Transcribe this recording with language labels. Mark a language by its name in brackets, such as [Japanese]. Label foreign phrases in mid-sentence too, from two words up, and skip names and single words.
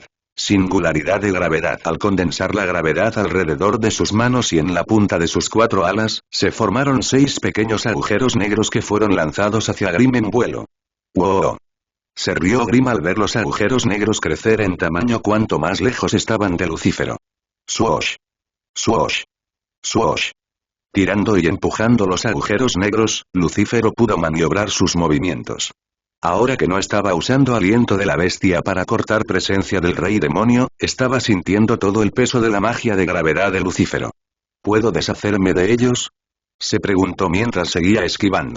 [Spanish] Singularidad de gravedad. Al condensar la gravedad alrededor de sus manos y en la punta de sus 4 alas, se formaron 6 pequeños agujeros negros que fueron lanzados hacia Grim en vuelo. ¡Wow! Se rió Grim al ver los agujeros negros crecer en tamaño cuanto más lejos estaban de Lucífero. ¡Swoosh! ¡Swoosh! ¡Swoosh! Tirando y empujando los agujeros negros, Lucífero pudo maniobrar sus movimientos. Ahora que no estaba usando aliento de la bestia para cortar presencia del rey demonio, estaba sintiendo todo el peso de la magia de gravedad de Lucífero. ¿Puedo deshacerme de ellos? Se preguntó mientras seguía esquivando.